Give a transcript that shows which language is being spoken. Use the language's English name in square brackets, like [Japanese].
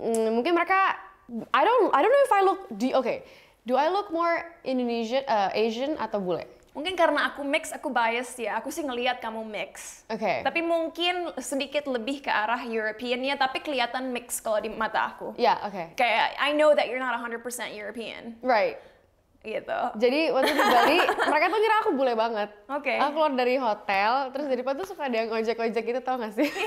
[Indonesian] Mungkin mereka, [English] I don't know if I look, do I look more Indonesian, Asian [Indonesian] atau bule? Mungkin karena aku mix, aku biased ya. Aku sih ngelihat kamu mix. Oke. Tapi mungkin sedikit lebih ke arah European-nya, tapi kelihatan mix kalau di mata aku. [English] Yeah, oke. [Indonesian] Kayak, [English] I know that you're not 100% European. Right. [Indonesian] Gitu. Jadi waktu di Bali, mereka tuh ngira aku bule banget. Oke. Aku keluar dari hotel, terus di depan tuh suka ada yang ojek-ojek gitu, tau gak sih?